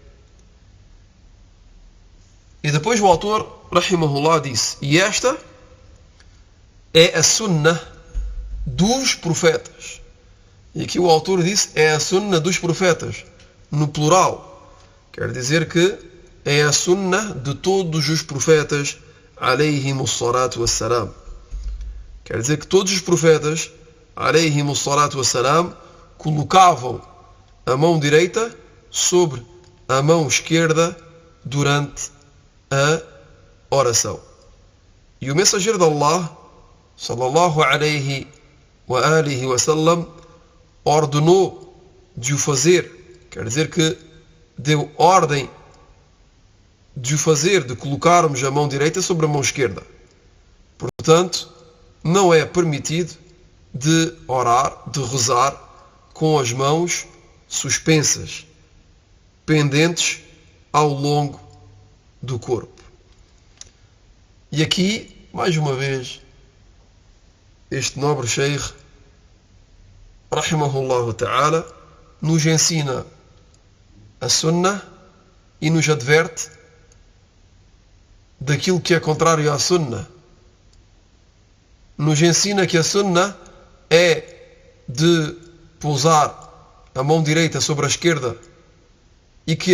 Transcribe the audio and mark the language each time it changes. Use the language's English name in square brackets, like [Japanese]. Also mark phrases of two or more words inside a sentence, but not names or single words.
[Portuguese] E depois o autor, rahimahullah, disse, e esta é a sunnah dos profetas. E aqui o autor disse, é a sunnah dos profetas, no plural. Quer dizer que é a sunnah de todos os profetas, [Arabic] عليهم الصلاة والسلام. [Portuguese] Quer dizer que todos os profetas, [Arabic] عليهم الصلاة والسلام, [Portuguese] colocavam a mão direita sobre a mão esquerda durante a oração. E o mensageiro de Allah, [Arabic] صلى الله عليه وآله وسلم, [Portuguese] ordenou de o fazer. Quer dizer que deu ordem de o fazer, de colocarmos a mão direita sobre a mão esquerda. Portanto, não é permitido de orar, de rezar com as mãos suspensas, pendentes ao longo do corpo. E aqui, mais uma vez, este nobre sheikh, [Arabic] رحمه الله تعالى, [Portuguese] nos ensina a sunnah e nos adverte daquilo que é contrário à sunnah. Nos ensina que a sunnah é de pousar a mão direita sobre a esquerda e que